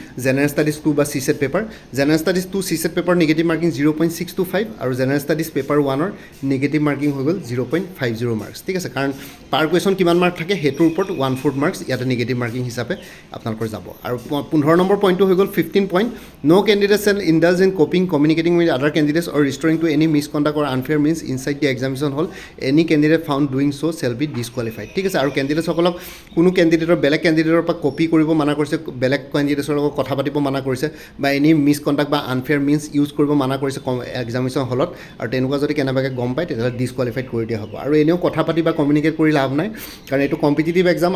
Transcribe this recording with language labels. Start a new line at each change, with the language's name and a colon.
Assamese: General studies 2 বা CSET paper general studies 2 CSET paper negative marking 0.625 আৰু general studies paper 1ৰ negative marking হৈ গ'ল 0.50 marks ঠিক আছে কাৰণ পাৰ কুৱেশ্যন কিমান মাৰ্ক থাকে সেইটোৰ ওপৰত 1/4 মাৰ্কছ ইয়াতে নিগেটিভ মাৰ্কিং হিচাপে আপোনালোকৰ যাব আৰু 15 নম্বৰ পইণ্টটো হৈ গ'ল 15 point
English: No' candidate shall indulge in copying communicating with other candidates or restoring to any misconduct or unfair means inside the examination hall, any candidate found doing so shall be disqualified.
Assamese: ঠিক আছে, আৰু কেণ্ডিডেটসকলক কোনো কেণ্ডিডেটৰ বেলেগ কেণ্ডিডেটৰ পৰা copy কৰিব মানা কৰিছে, বেলেগ কেণ্ডিডেটৰ লগত কথা পাতিব মানা কৰিছে, বা এনি মিছকণ্ডাক্ট বা আনফেয়াৰ মিনছ ইউজ কৰিব মানা কৰিছে এক্সামিনেশ্যন হলত, আৰু তেনেকুৱা যদি কেনেবাকৈ গম পায় তেতিয়াহ'লে ডিছকুৱালিফাইড কৰি দিয়া হ'ব। আৰু এনেও কথা পাতি বা কমিউনিকেট কৰি লাভ নাই, কাৰণ এইটো কম্পিটিটিভ এক্সাম।